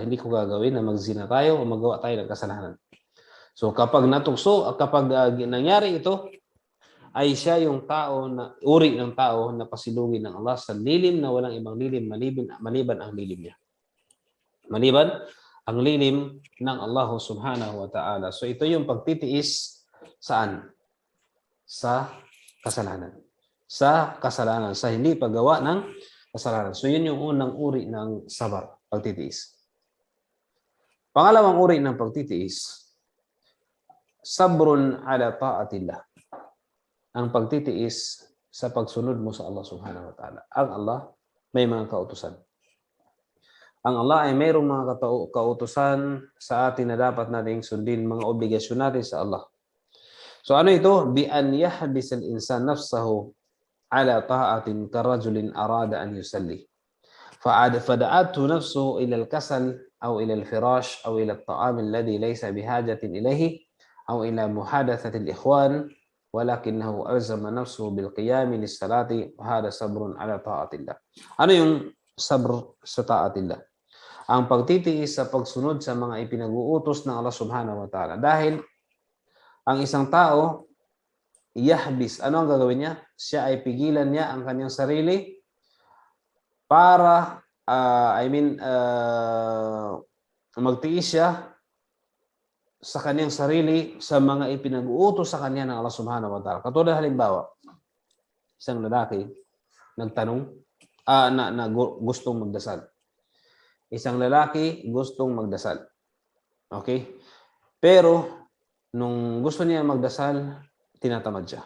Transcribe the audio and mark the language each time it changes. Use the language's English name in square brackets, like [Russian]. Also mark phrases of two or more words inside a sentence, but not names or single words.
[Filipino] Hindi ko gagawin na magzina tayo o magawa tayo ng kasalanan. So kapag natukso, kapag nangyari ito, ay siya yung tao na uri ng tao na pasilugin ng Allah sa lilim na walang ibang lilim maliban ang lilim niya. Maliban ang lilim ng Allah [Arabic] سبحانه وتعالى. [Filipino] So ito yung pagtitiis saan? Sa kasalanan. Sa kasalanan, sa hindi paggawa ng kasalanan. So yun yung unang uri ng sabar, pagtitiis. Pangalawang uri ng pagtitiis, [Arabic] صبر على طاعة الله. [Filipino] Ang pagtitiis sa pagsunod mo sa Allah [Arabic] سبحانه وتعالى. [Filipino] Ang Allah may mga kautusan. Ang Allah ay mayroong mga kautusan sa atin na dapat nating sundin, mga obligasyon natin sa Allah. So ano ito? [Arabic] بأن يحبس الإنسان نفسه على طاعة كرجل أراد أن يصلي. فدعته نفسه إلى الكسل أو إلى الفراش أو إلى الطعام الذي ليس بحاجة إليه أو إلى محادثة الإخوان ولكنه ألزم نفسه بالقيام للصلاة وهذا صبر على طاعة الله. [Filipino] Ano yung sabr sa ta'atillah? Ang pagtitiis sa pagsunod sa mga ipinag-uutos ng Allah [Arabic] سبحانه وتعالى. [Filipino] Dahil ang isang tao, yahbis, ano ang gagawin niya? Siya ay pigilan niya ang kanyang sarili para, magtiis siya sa kanyang sarili sa mga ipinag-uutos sa kanya ng Allah [Arabic] سبحانه وتعالى. [Filipino] Katulad halimbawa, isang lalaki nagtanong, na gustong magdasal. Isang lalaki gustong magdasal. Okay? Pero, nung gusto niya magdasal, tinatamad siya.